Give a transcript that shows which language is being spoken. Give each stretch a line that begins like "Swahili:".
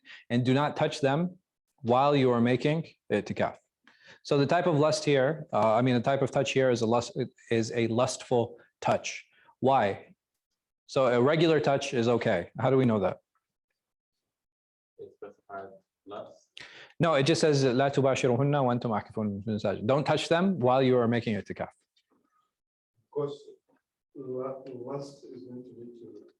English: And do not touch them while you are making i'tikaf. So the type of lust here, the type of touch here is a lustful touch. Why? So a regular touch is okay. How do we know that? It specifies lust. No, it just says
Arabic: لا تباشرهن وأنتم عاكفون في المساجد.
English: Don't touch them while you are making i'tikaf. Of course, lust is going to lead to.